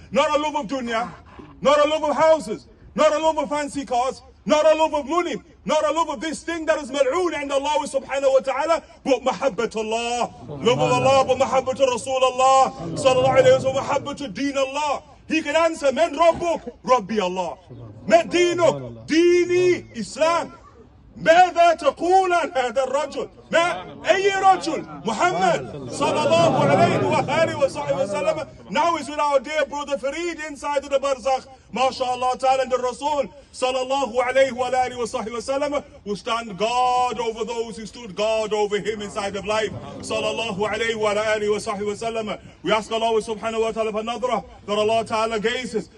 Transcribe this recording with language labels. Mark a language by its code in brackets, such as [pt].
[en] Not a love of dunya, not a love of houses, not a love of fancy cars, not a love of money, not a love of this thing that is mal'oon and Allah subhanahu wa ta'ala, but mahabbatullah. Love of Allah, but mahabbat Rasulullah sallallahu alayhi wa sallam, mahabbat deen Allah. He can answer, [ar] Man Rabbuk? Rabbi Allah. Man Dinuk? Dini Islam. ماذا تقول عن هذا الرجل؟ أي رجل؟ محمد صلى الله عليه وآله وصحبه وسلم. [en] Now is with our dear brother Farid inside of the barzakh, mashallah ta'ala, and the Rasul sallallahu alayhi wa alihi wa sahbihi wasallam will stand guard over those who stood guard over him inside of life, sallallahu alayhi wa alihi wa sahbihi wasallam. We ask Allah subhanahu wa ta'ala for nadra, that Allah ta'ala gazes.